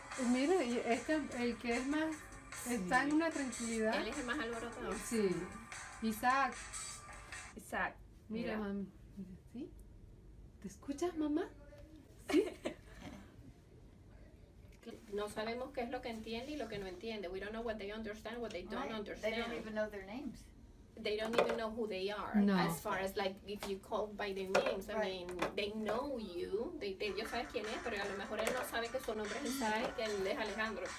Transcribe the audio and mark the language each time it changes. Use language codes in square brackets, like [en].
[es] Mira, y el que es más, está en una tranquilidad. Él es el más alborotado. Sí. Isaac. Isaac. Mira, mami. Mira, ¿sí? ¿Te escuchas, mamá? Sí. No sabemos qué es lo que entiende y lo que no entiende. [en] We don't know what they understand, what they don't Right. understand. They don't even know their names. They don't even know who they are. No. As far as like if you call by their names, I Right. mean, they know you. [es] Ellos saben quién es, pero a lo mejor él no sabe que su nombre es Isaac y él es Alejandro.